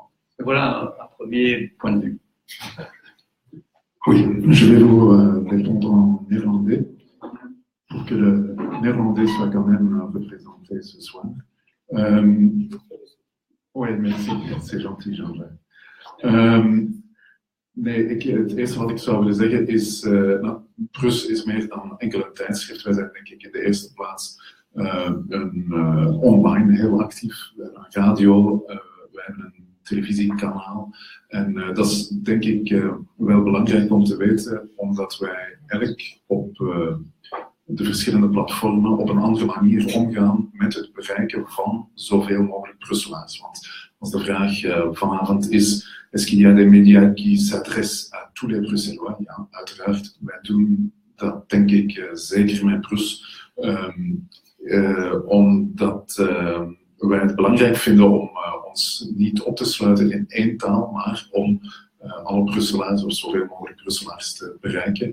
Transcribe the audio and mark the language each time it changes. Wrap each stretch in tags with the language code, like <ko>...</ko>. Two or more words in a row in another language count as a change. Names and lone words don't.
<fr>Et voilà un premier point de vue. Oui, je vais vous répondre en néerlandais, pour que le néerlandais soit quand même représenté ce soir. Oui, merci, c'est gentil, Jean-Jacques.</fr> <nl>Nee, het eerste wat ik zou willen zeggen is, Prus is meer dan enkel een tijdschrift. Wij zijn denk ik in de eerste plaats online heel actief. We hebben een radio, we hebben een televisiekanaal. En dat is denk ik wel belangrijk om te weten, omdat wij eigenlijk op de verschillende platformen op een andere manier omgaan met het bereiken van zoveel mogelijk Brusselaars. Want als de vraag vanavond is,</nl> <fr>est-ce qu'il y a des médias qui s'adressent à tous les Bruxellois?</fr> <nl>Ja, uiteraard. Wij doen dat denk ik zeker met Prus. Omdat wij het belangrijk vinden om ons niet op te sluiten in één taal, maar om alle Brusselaars of zoveel mogelijk Brusselaars te bereiken.</nl>